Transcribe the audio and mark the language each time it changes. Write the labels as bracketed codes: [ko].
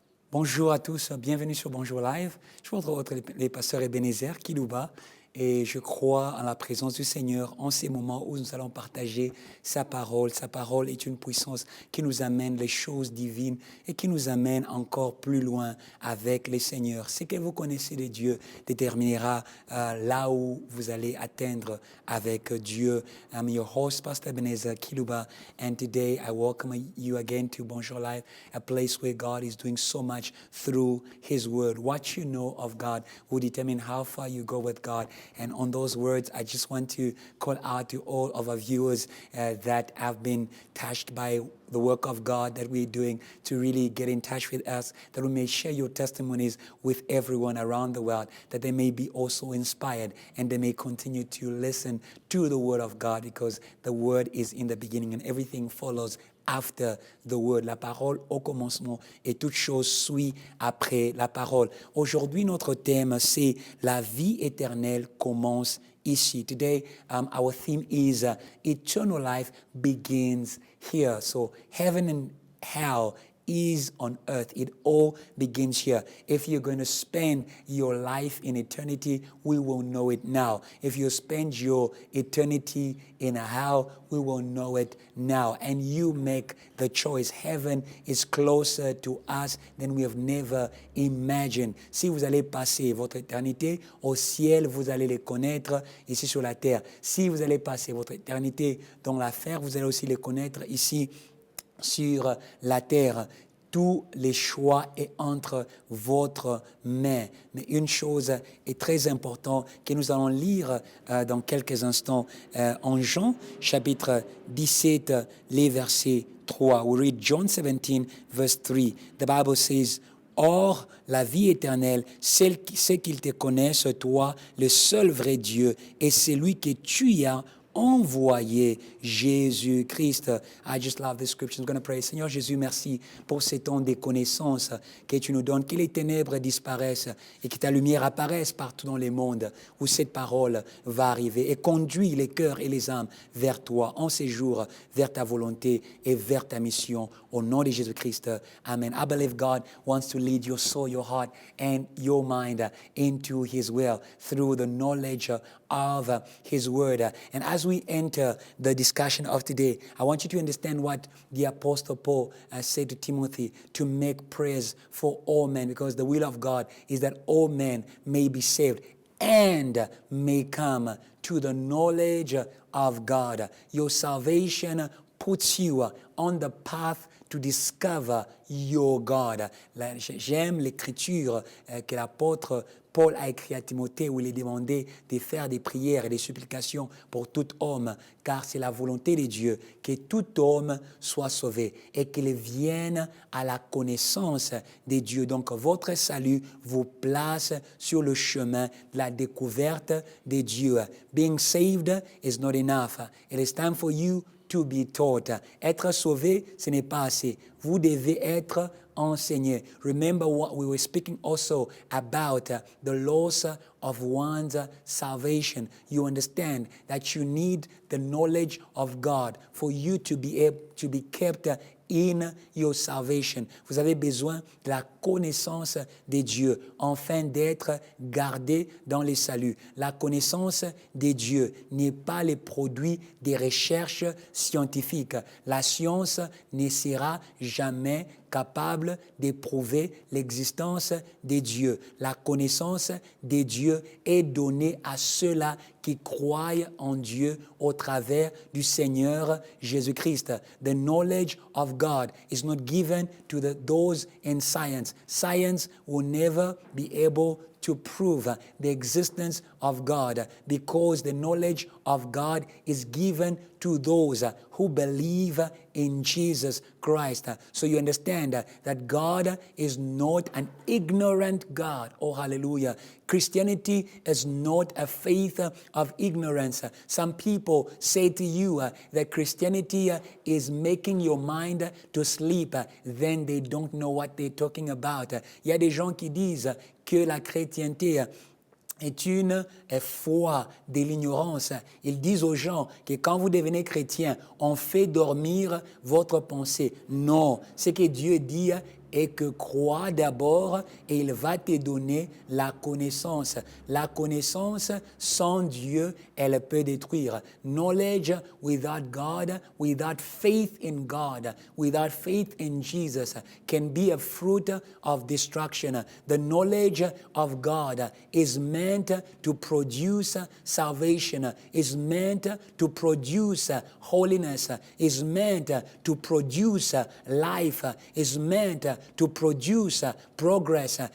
[fr] Bonjour à tous, bienvenue sur Bonjour Live. Je vous retrouve les pasteurs Ebenezer Kilouba et je crois en la présence du Seigneur en ces moments où nous allons partager sa parole. Sa parole est une puissance qui nous amène les choses divines et qui nous amène encore plus loin avec le Seigneur. Ce que vous connaissez de Dieu déterminera là où vous allez atteindre avec Dieu. [en] I'm your host, Pastor Ebenezer Kilouba, and today I welcome you again to Bonjour Live, a place where God is doing so much through His Word. What you know of God will determine how far you go with God. And on those words, I just want to call out to all of our viewers that have been touched by the work of God that we're doing to really get in touch with us, that we may share your testimonies with everyone around the world, that they may be also inspired and they may continue to listen to the Word of God, because the Word is in the beginning and everything follows after the word. [fr] La parole au commencement et toute chose suit après la parole. Aujourd'hui, notre thème, c'est la vie éternelle commence ici. [en] Today, our theme is eternal life begins here. So heaven and hell is on earth. It all begins here. If you're going to spend your life in eternity, we will know it now. If you spend your eternity in a hell, we will know it now. And you make the choice. Heaven is closer to us than we have never imagined. [fr] Si vous allez passer votre éternité au ciel, vous allez les connaître ici sur la terre. Si vous allez passer votre éternité dans l'enfer, vous allez aussi les connaître ici sur la terre. Tous les choix est entre votre main. Mais une chose est très importante que nous allons lire dans quelques instants en Jean, chapitre 17, les versets 3. [en] We read John 17, verse 3. The Bible says, [fr] or, la vie éternelle, c'est qu'ils te connaissent, toi, le seul vrai Dieu, et celui que tu as envoyé, Jésus-Christ. [en] I just love this scripture. I'm going to pray. [fr] Seigneur Jésus, merci pour ces temps de connaissance que tu nous donnes, que les ténèbres disparaissent et que ta lumière apparaisse partout dans le monde où cette parole va arriver et conduit les cœurs et les âmes vers toi en ces jours, vers ta volonté et vers ta mission. Au nom de Jésus-Christ. Amen. [en] I believe God wants to lead your soul, your heart, and your mind into His will through the knowledge of His Word. And as we enter the discussion of today, I want you to understand what the Apostle Paul said to Timothy, to make prayers for all men, because the will of God is that all men may be saved and may come to the knowledge of God. Your salvation puts you on the path to discover your God. [fr] J'aime l'écriture que l'apôtre Paul a écrit à Timothée, où il est demandé de faire des prières et des supplications pour tout homme, car c'est la volonté de Dieu que tout homme soit sauvé et qu'il vienne à la connaissance de Dieu. Donc votre salut vous place sur le chemin de la découverte de Dieu. [en] Being saved is not enough. It is time for you to be taught. [fr] Être sauvé, ce n'est pas assez. Vous devez être enseigné. [en] Remember what we were speaking also about the loss of one's salvation. You understand that you need the knowledge of God for you to be able to be kept in your salvation. [fr] Vous avez besoin de la connaissance de Dieu afin d'être gardé dans le salut. La connaissance de Dieu n'est pas le produit des recherches scientifiques. La science ne sera jamais capable d'éprouver l'existence de Dieu. La connaissance de Dieu est donnée à ceux-là qui croient en Dieu au travers du Seigneur Jésus-Christ. [en] The knowledge of God is not given to those in science. Science will never be able to prove the existence of God, because the knowledge of God is given to those who believe in Jesus Christ. So you understand that God is not an ignorant God. Oh, hallelujah. Christianity is not a faith of ignorance. Some people say to you that Christianity is making your mind to sleep. Then they don't know what they're talking about. [fr] Il y a des gens qui disent que la chrétienté est une foi de l'ignorance. Ils disent aux gens que quand vous devenez chrétien, on fait dormir votre pensée. Non, ce que Dieu dit et que crois d'abord et il va te donner la connaissance. La connaissance sans Dieu, elle peut détruire. [en] Knowledge without God, without faith in God, without faith in Jesus can be a fruit of destruction. The knowledge of God is meant to produce salvation, is meant to produce holiness, is meant to produce life, is meant to produce progress.